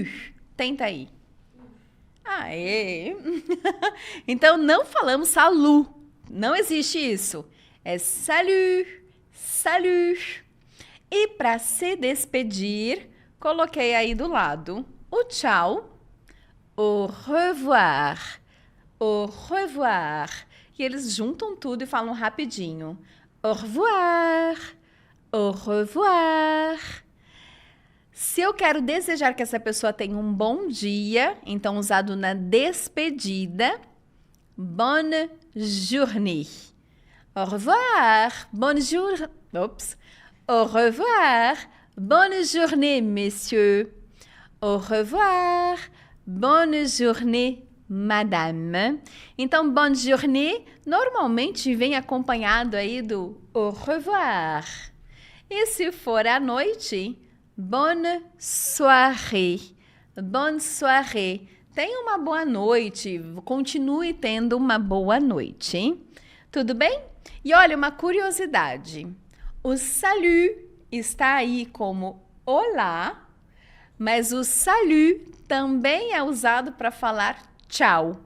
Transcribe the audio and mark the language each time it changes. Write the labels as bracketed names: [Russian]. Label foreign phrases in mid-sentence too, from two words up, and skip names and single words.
[Portuguese] Tenta aí. Aê! Então não falamos salut. Não existe isso. É salut, salut. E para se despedir, coloquei aí do lado o tchau. [French] Au revoir. Au revoir. [Portuguese] E eles juntam tudo e falam rapidinho. [French] Au revoir. Au revoir. [Portuguese] Se eu quero desejar que essa pessoa tenha um bom dia, então usado na despedida, [French] bonne journée. Au revoir. Bonne journée. Oups. Au revoir. Bonne journée, messieurs. Au revoir. Bonne journée, madame. [Portuguese] Então, [French] bonne journée [Portuguese] normalmente vem acompanhado aí do [French] au revoir. [Portuguese] E se for à noite, [French] bonne soirée. Bonne soirée. [Portuguese] Tenha uma boa noite. Continue tendo uma boa noite, hein? Tudo bem? E olha, uma curiosidade. O salut está aí como olá, mas o salut também é usado para falar tchau.